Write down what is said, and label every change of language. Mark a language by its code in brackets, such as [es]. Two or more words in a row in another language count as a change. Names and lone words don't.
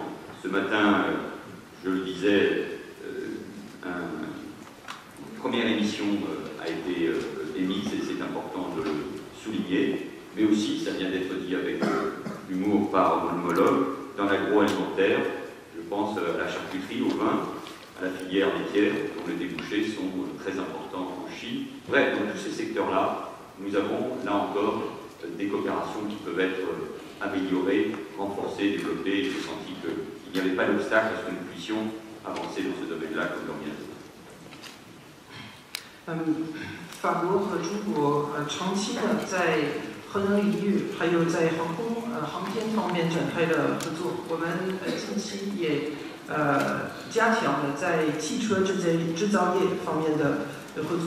[fr] Ce matin, je le disais, une première émission a été émise et c'est important de le souligner, mais aussi, ça vient d'être dit avec humour par mon homologue, dans l'agroalimentaire, je pense à la charcuterie, au vin, à la filière laitière, dont les débouchés sont très importants en Chine. Bref, dans tous ces secteurs-là, nous avons, là encore, des coopérations qui peuvent être améliorées, renforcées, développées. J'ai senti qu'il n'y avait pas d'obstacle à ce que nous puissions avancer dans ce domaine-là comme l'organisation. [zh] 法国和中国长期的在核能领域，还有在航空航天方面展开了合作。我们近期也加强了在汽车制造业方面的合作。